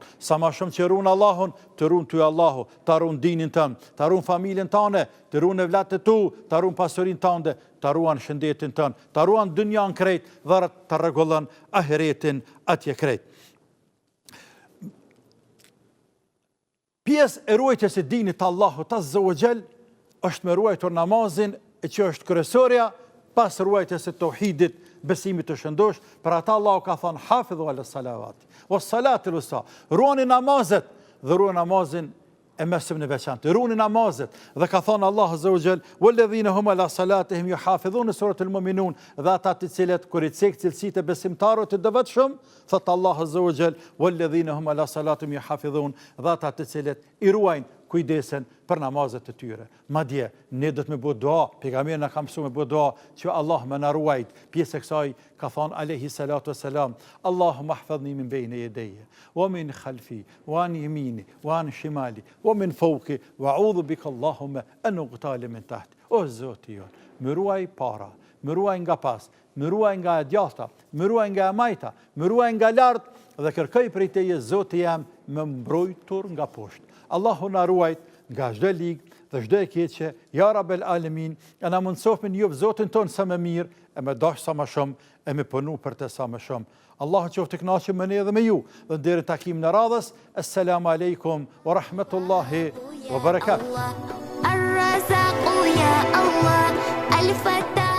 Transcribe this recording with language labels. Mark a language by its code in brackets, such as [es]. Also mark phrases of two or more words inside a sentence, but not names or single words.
[sq] Sa ma shumë që runë Allahun, të runë ty Allahu, të runë dinin tënë, të runë familjen tëne, të runë evlatët tu, të runë pasurin tënde, të ruan shëndetin tënë, të ruan dynjan krejt, dhe të regullën ahiretin atje krejt. Pjesë e ruajtjes e dinit Allahut [ar] عز وجل [sq] është me ruajtur namazin, e që është kryesorja, pas ruajtjes e tauhidit, besimit të shëndosh. Për ata Allahu ka thënë [ar] حافظوا على الصلوات والصلاة الوسطى, [sq] ruani namazet dhe ruani namazin e mesëm në veçantë, ruani namazet. Dhe ka thënë Allahu [ar] عز وجل, والذين هم على صلاتهم يحافظون، سورة المؤمنون, [sq] dhe ata të cilët kur i cek cilësitë e besimtarëve të devotshëm, thot Allahu [ar] عز وجل, والذين هم على صلاتهم يحافظون, [sq] dhe ata të cilët i ruajnë kujdesen për namazet të tyre. Madje, ne do të me bëu dua, pejgamberi na ka mësuar me bëu dua, që Allah më na ruajt. Pjesë e kësaj ka thënë [ar] عليه الصلاة والسلام، اللهم احفظني من بين يدي، ومن خلفي، وعن يميني، وعن شمالي، ومن فوقي، وأعوذ بك اللهم أن أغتال من تحتي. [sq] O Zoti jon, më ruaj para, më ruaj nga pas, më ruaj nga e djathta, më ruaj nga e majta, më ruaj nga lart, dhe kërkoj prej teje Zoti jam më mbrojtur nga poshtë. Allahu na ruajt nga çdo ligë dhe çdo e keqe, [ar] يا رب العالمين, [sq] e na mundsof me njoh Zotin ton sa më mirë, e me dash sa më shumë, e me punu për të sa më shumë. Allahu qoftë i kënaqur me ne dhe me ju, dhe deri takimin e radhës. [ar] السلام عليكم ورحمة الله وبركاته. الرزاق يا الله الفتاح